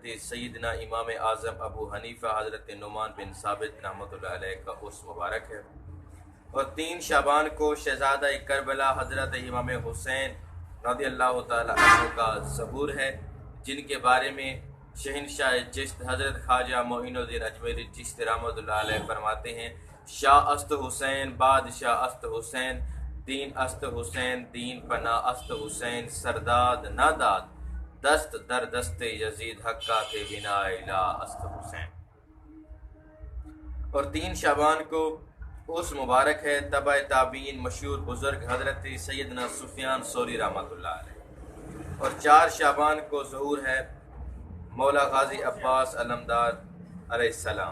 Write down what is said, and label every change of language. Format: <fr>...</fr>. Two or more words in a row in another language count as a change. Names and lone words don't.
<ur>سیدنا امام اعظم ابو حنیفہ حضرت نعمان بن ثابت رحمۃ اللہ علیہ کا عرس مبارک ہے، اور 3 شعبان کو شہزادہ کربلا حضرت امام حسین رضی اللہ تعالیٰ عنہ کا ظہور ہے، جن کے بارے میں شہنشاہ چشت حضرت خواجہ معین الدین اجمیری چشتی رحمۃ اللہ علیہ فرماتے ہیں:</ur> <fa>شاہ است حسین، بادشاہ است حسین، دین است حسین، دین پناہ است حسین، سرداد نہ داد دست در دست یزید حقہ کے بنا الہ است حسین۔</fa> <ur>اور 3 شعبان کو عرس مبارک ہے تبع تابعین مشہور بزرگ حضرت سیدنا سفیان ثوری رحمۃ اللہ علیہ، اور 4 شعبان کو ظہور ہے مولا غازی عباس علمدار علیہ السلام،</ur>